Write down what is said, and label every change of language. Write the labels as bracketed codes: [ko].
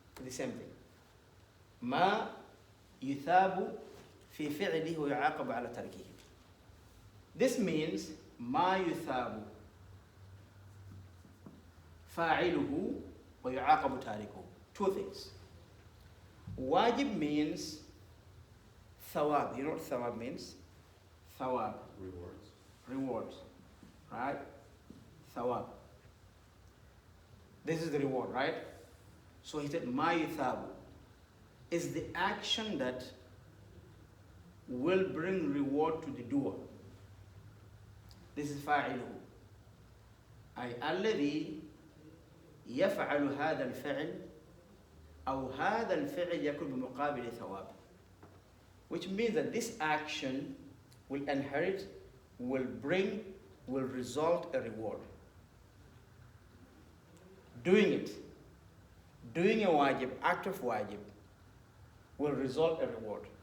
[en] The same thing. [ar] ما يثاب في فعله ويعاقب على تركه. [en] This means [ar] ما يثاب فاعله ويعاقب تاركه. [en] Two things. Wajib means thawab. You know what thawab means? Thawab. Rewards. Rewards. Right? Thawab. This is the reward, right? So he said, ma yuthabu is the action that will bring reward to the doer. This is fa'iluhu. [ar] أي الذي يفعل هذا الفعل أو هذا الفعل يكون بمقابل ثواب. [en] Which means that this action will inherit, will result a reward. Doing a wajib, act of wajib, will result a reward.